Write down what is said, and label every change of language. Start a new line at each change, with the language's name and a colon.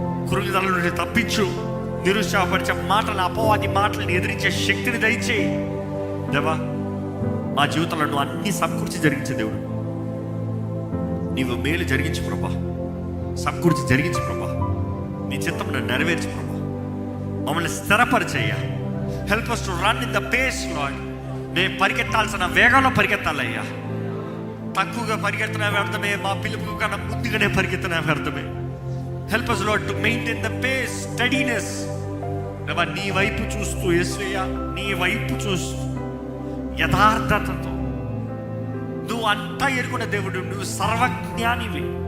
Telugu: కృంగిదల నుండి తప్పించు, నిరుత్సాహపరిచే మాటలు, అపవాది మాటలను ఎదిరించే శక్తిని దయచేయి. దేవా మా జీవితంలో నువ్వు అన్ని సమకూర్చి జరిగించే దేవుడు. నీవు మేలు జరిగించు ప్రభా, సమకూర్చి జరిగించు ప్రభా. నీ చిత్తమును నెరవేర్చు ప్రభా. మమ్మల్ని స్థిరపరిచయ్యా.
English: Help us to run in the pace Lord.
Telugu: మేము పరిగెత్తాల్సిన వేగంలో పరిగెత్తాలయ్యా. తక్కువగా పరిగెత్తిన వ్యర్థమే, మా పిలుపు కన్నా ముందుగానే పరిగెత్తిన వ్యర్థమే.
English: Help us Lord to maintain the pace, steadiness.
Telugu: నీ వైపు చూస్తూ యేసయ్యా, నీ వైపు చూస్తూ యథార్థతతో, నువ్వు అంతా ఎరుగున్న దేవుడు, నువ్వు సర్వజ్ఞానివి.